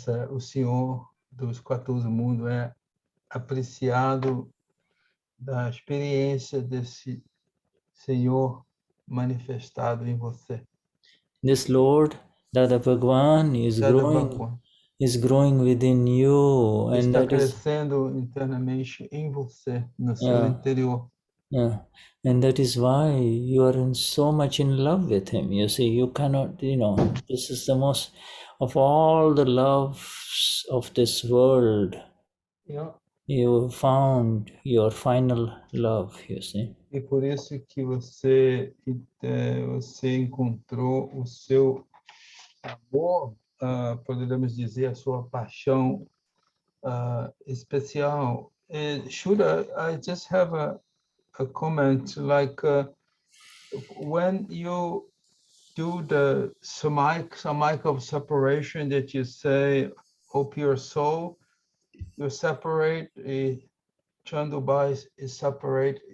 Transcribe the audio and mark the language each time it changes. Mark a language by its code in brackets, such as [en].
[pt] O Senhor dos 14 mundos é apreciado da experiência desse Senhor manifestado em você. [en] This Lord Dada Bhagwan Dada Bhagwan is growing within you, and [pt] está [en] that is [pt] crescendo internamente em você, no seu interior. [en] Yeah, and that is why you are in so much in love with him. You see, you cannot, this is the most of all the loves of this world. Yeah. You found your final love, you see. [pt] E por isso que você encontrou o seu amor, poderíamos dizer, a sua paixão especial. [en] Shuddha, I just have a comment, like when you do the samike of separation that you say, O pure soul, you separate, Chanduba is separate.